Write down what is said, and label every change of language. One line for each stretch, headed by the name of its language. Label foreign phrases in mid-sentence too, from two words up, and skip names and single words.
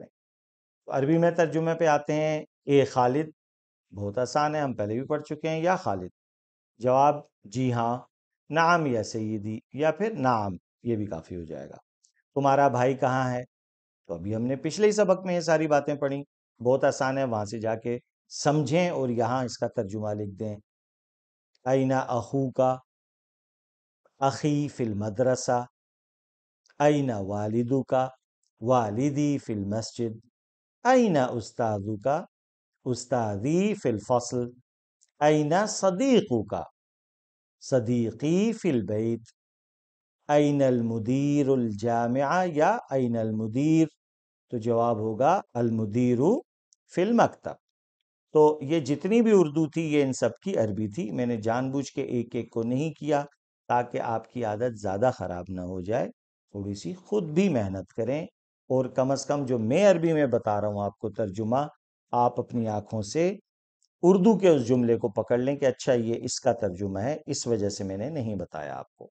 Urdu: عربی میں ترجمے پہ آتے ہیں. اے خالد، بہت آسان ہے، ہم پہلے بھی پڑھ چکے ہیں. یا خالد، جواب جی ہاں.
Arabic: نعم یا سیدی،
Urdu: یا پھر نعم، یہ بھی کافی ہو جائے گا. تمہارا بھائی کہاں ہے؟ تو ابھی ہم نے پچھلے ہی سبق میں یہ ساری باتیں پڑھی، بہت آسان ہے، وہاں سے جا کے سمجھیں اور یہاں اس کا ترجمہ لکھ دیں.
Arabic: این اخوکا، اخی فی المدرسہ. این والدکا، والدی فی المسجد. این استاذکا، استاذی فی الفصل. این صدیقکا، صدیقی فی البیت. این المدیر الجامعہ، یا این المدیر،
Urdu: تو جواب ہوگا
Arabic: المدیر فی المکتب.
Urdu: تو یہ جتنی بھی اردو تھی یہ ان سب کی عربی تھی. میں نے جان بوجھ کے ایک ایک کو نہیں کیا تاکہ آپ کی عادت زیادہ خراب نہ ہو جائے. تھوڑی سی خود بھی محنت کریں، اور کم از کم جو میں عربی میں بتا رہا ہوں آپ کو ترجمہ، آپ اپنی آنکھوں سے اردو کے اس جملے کو پکڑ لیں کہ اچھا یہ اس کا ترجمہ ہے، اس وجہ سے میں نے نہیں بتایا آپ کو.